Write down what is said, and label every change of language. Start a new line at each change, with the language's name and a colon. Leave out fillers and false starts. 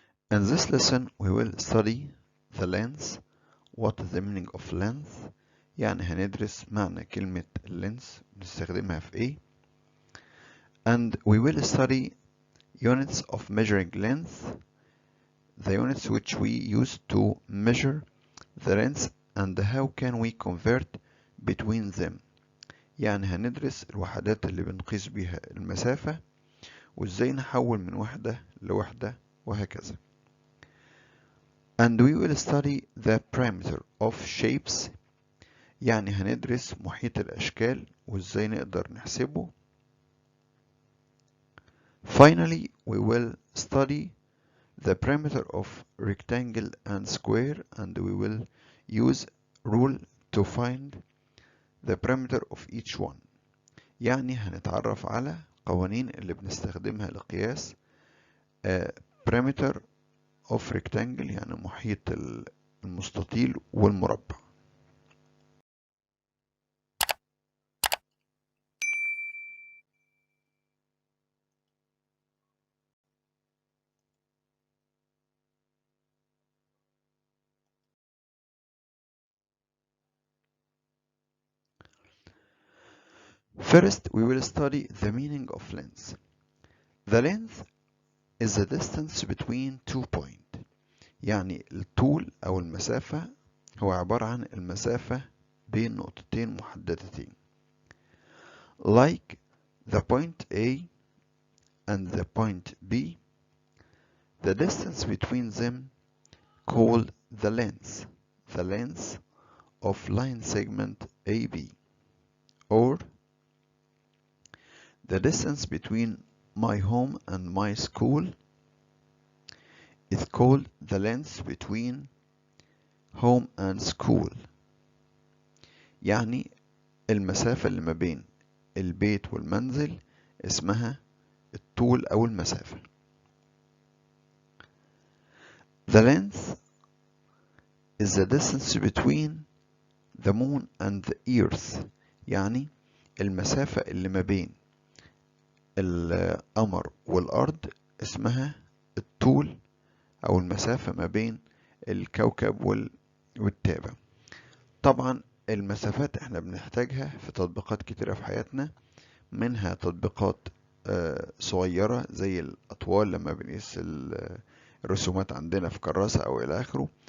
English: In this lesson we will study the length. What is the meaning of length؟
Arabic: يعني هندرس معنى كلمة length بنستخدمها في ايه.
English: And we will study units of measuring length, the units which we use to measure the length and how can we convert between them.
Arabic: يعني هندرس الوحدات اللي بنقيس بيها المسافة وازاي نحول من وحدة لوحدة وهكذا.
English: And we will study the perimeter of shapes.
Arabic: يعني هندرس محيط الأشكال وإزاي نقدر نحسبه.
English: Finally, we will study the perimeter of rectangle and square, and we will use rule to find the perimeter of each one.
Arabic: يعني هنتعرف على قوانين اللي بنستخدمها لقياس
English: perimeter of rectangle،
Arabic: يعني محيط المستطيل والمربع.
English: First, we will study the meaning of length. The length is the distance between two points.
Arabic: يعني الطول أو المسافة هو عبارة عن المسافة بين نقطتين محددتين.
English: Like the point A and the point B, the distance between them called the length of line segment AB. Or the distance between my home and my school is called the length between home and school.
Arabic: يعني المسافة اللي ما بين البيت والمنزل اسمها الطول أو المسافة.
English: The length is the distance between the moon and the earth.
Arabic: يعني المسافة اللي ما بين القمر والأرض اسمها الطول أو المسافة ما بين الكوكب والتابع. طبعا المسافات احنا بنحتاجها في تطبيقات كتيرة في حياتنا، منها تطبيقات صغيرة زي الأطوال لما بنقيس الرسومات عندنا في كراسة أو إلى آخره.